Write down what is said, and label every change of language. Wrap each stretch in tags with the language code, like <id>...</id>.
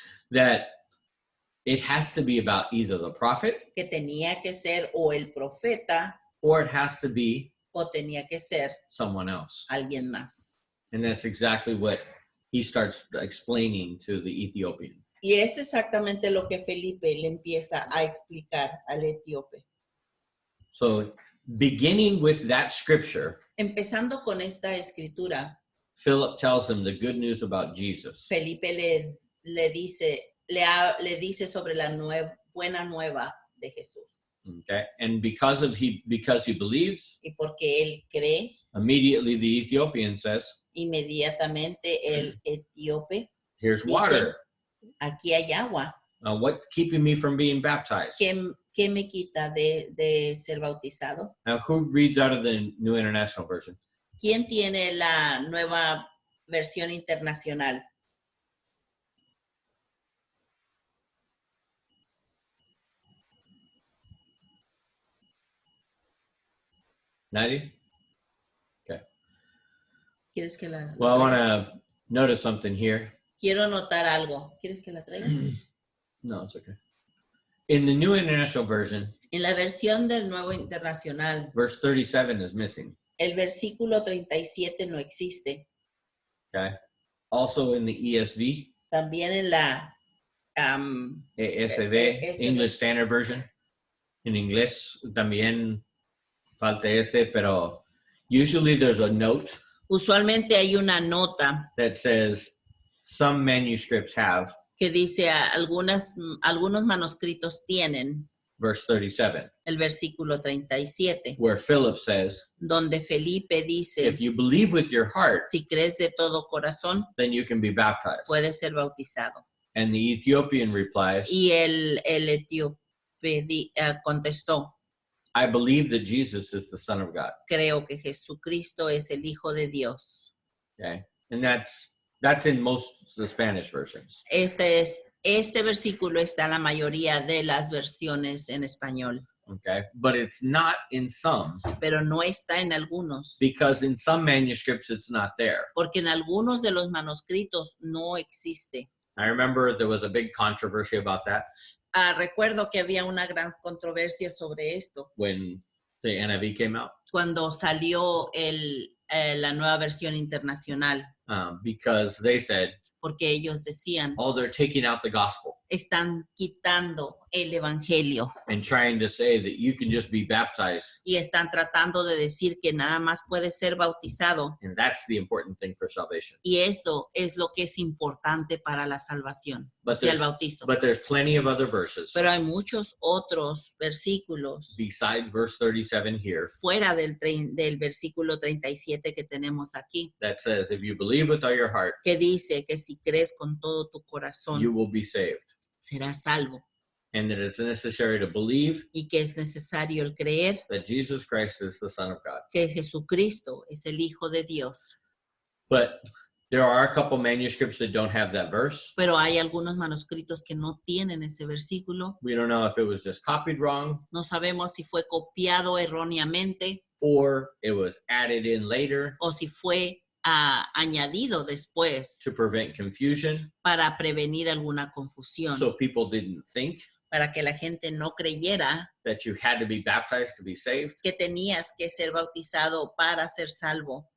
<en>that it has to be about either the prophet</en> <es>que tenía que ser o el profeta</es> <en>or it has to be</en> <es>o tenía que ser</es> <en>someone else.</en> <es>alguien más.</es> <en>And that's exactly what he starts explaining to the Ethiopian.</en> <es>Y es exactamente lo que Felipe le empieza a explicar al etíope.</es> <en>So, beginning with that scripture,</en> <es>Empezando con esta escritura,</es> <en>Philip tells him the good news about Jesus.</en> <es>Felipe le dice sobre la buena nueva de Jesús.</es> <en>Okay, and because he believes,</en> <es>Y porque él cree,</es> <en>immediately the Ethiopian says,</en> <es>inmediatamente el etíope,</es> <en>"Here's</en> <es>dice,</es> <en>water.</en> <es>aquí hay agua.</es> <en>What's keeping me from being baptized?"</en> <es>¿Qué me quita de ser bautizado?</es> <en>Now, who reads out of the New International Version?</en> <es>¿Quién tiene la nueva versión internacional? Nadie?</es> <en>Okay.</en> <es>¿Quieres que la</es> <en>Well, I want</en> <es>traiga?</es> <en>to notice something here.</en> <es>Quiero notar algo. ¿Quieres que la traiga?</es> <en>No, it's okay. In the New International Version,</en> <es>En la versión del Nuevo Internacional,</es> <en>verse 37 is missing.</en> <es>el versículo 37 no existe.</es> <en>Okay. Also in the ESV,</en> <es>También en la</es> <en>ESV, ESV. English Standard Version,</en> <es>en inglés también falta pero</es> <en>usually there's a note</en> <es>usualmente hay una nota</es> <en>that says some manuscripts have</en> <es>que dice algunos manuscritos tienen</es> <en>verse 37,</en> <es>el versículo 37,</es> <en>where Philip says,</en> <es>donde Felipe dice,</es> <en>if you believe with your heart,</en> <es>si crees de todo corazón,</es> <en>then you can be baptized.</en> <es>puedes ser bautizado.</es> <en>And the Ethiopian replies,</en> <es>Y el etíope contestó,</es> <en>I believe that Jesus is the Son of God.</en> <es>creo que Jesucristo es el Hijo de Dios.</es> <en>Okay. And that's in most of the Spanish versions.</en> <es>Este versículo está en la mayoría de las versiones en español,</es> <en>Okay. But it's not in some,</en> <es>pero no está en algunos,</es> <en>because in some manuscripts it's not there.</en> <es>porque en algunos de los manuscritos no existe.</es> <en>I remember there was a big controversy about that</en> <es>Recuerdo que había una gran controversia sobre esto</es> <en>when the NIV came out,</en> <es>cuando salió la nueva versión internacional,</es> <en>because they said,</en> <es>porque ellos decían,</es> <en>oh, they're taking out the gospel.</en> <es>están quitando el evangelio</es> <en>and trying to say that you can just be baptized.</en> <es>y están tratando de decir que nada más puedes ser bautizado,</es> <en>And that's the important thing for salvation.</en> <es>y eso es lo que es importante para la salvación, o</es> <en>But</en> <es>sea, el</es> <en>there's,</en> <es>bautizo.</es> <en>but there's plenty of other verses</en> <es>Pero hay muchos otros versículos</es> <en>besides verse 37 here</en> <es>fuera del versículo 37 que tenemos aquí,</es> <en>that says, if you believe with all your heart,</en> <es>que dice que si crees con todo tu corazón,</es> <en>you will be saved.</en> <es>serás salvo,</es> <en>And that it's necessary to believe</en> <es>y que es necesario el creer</es> <en>that Jesus Christ is the Son of God.</en> <es>que Jesucristo es el Hijo de Dios.</es> <en>But there are a couple manuscripts that don't have that verse.</en> <es>Pero hay algunos manuscritos que no tienen ese versículo.</es> <en>We don't know if it was just copied wrong</en> <es>No sabemos si fue copiado erróneamente</es> <en>or it was added in later</en> <es>o si fue añadido después</es> <en>to prevent confusion</en> <es>para prevenir alguna confusión,</es> <en>so people didn't think</en> <es>para que la gente no creyera</es> <en>that you had to be baptized to be saved.</en> <es>que tenías que ser bautizado para ser salvo.</es>